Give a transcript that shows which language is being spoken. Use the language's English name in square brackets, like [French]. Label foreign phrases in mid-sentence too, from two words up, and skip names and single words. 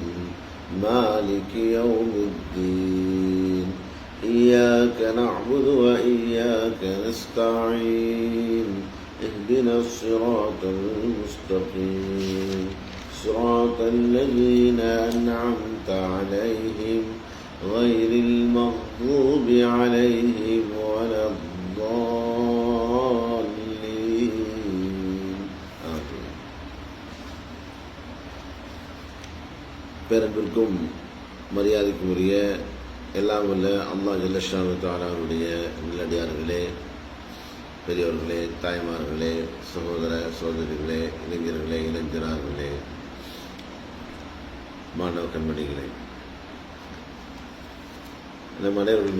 [Arabic] مالك يوم الدين إياك نعبد وإياك نستعين اهدنا الصراط المستقيم صراط الذين أنعمت عليهم غير المغضوب عليهم ولا الضالين. آمين. [Tamil] பேரன்பிற்கும் மரியாதைக்கும் உரிய எல்லாம் வல்ல [Arabic] الله جل شأنه [Tamil] தஆலாவுடைய நல்லடியார்களே, பெரியவர்களே, தாய்மார்களே, சகோதர சகோதரிகளே, இளைஞர்களே, இளைஞரார்களே, மாணவ கண்மணிகளே, நம் அனைவர்கள்